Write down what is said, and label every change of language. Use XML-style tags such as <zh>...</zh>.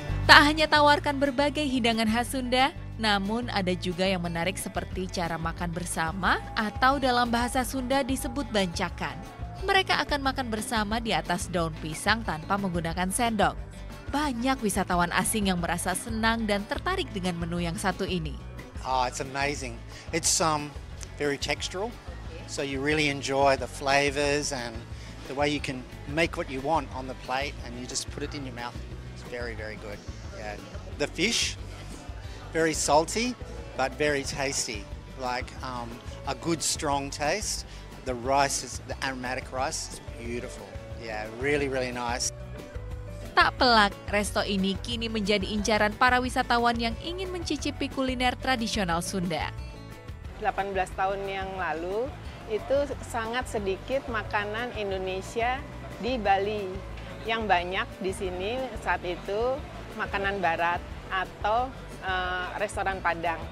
<id>Tak hanya tawarkan berbagai hidangan khas Sunda, namun ada juga yang menarik seperti cara makan bersama atau dalam bahasa Sunda disebut bancakan. Mereka akan makan bersama di atas daun pisang tanpa menggunakan sendok. Banyak wisatawan asing yang merasa senang dan tertarik dengan menu yang satu ini.</id> <en>Oh, it's amazing. It's very textural, so you really enjoy the flavors and the way you can make what you want on the plate and you just put it in your mouth. It's very, very good. Yeah. The fish, very salty, but very tasty. Like a good strong taste. The rice, the aromatic rice is beautiful. Yeah, really, really nice.</en> <id>Tak pelak, resto ini kini menjadi incaran para wisatawan yang ingin mencicipi kuliner tradisional Sunda. 18 tahun yang lalu, itu sangat sedikit makanan Indonesia di Bali. Yang banyak di sini saat itu makanan barat atau restoran Padang.</id>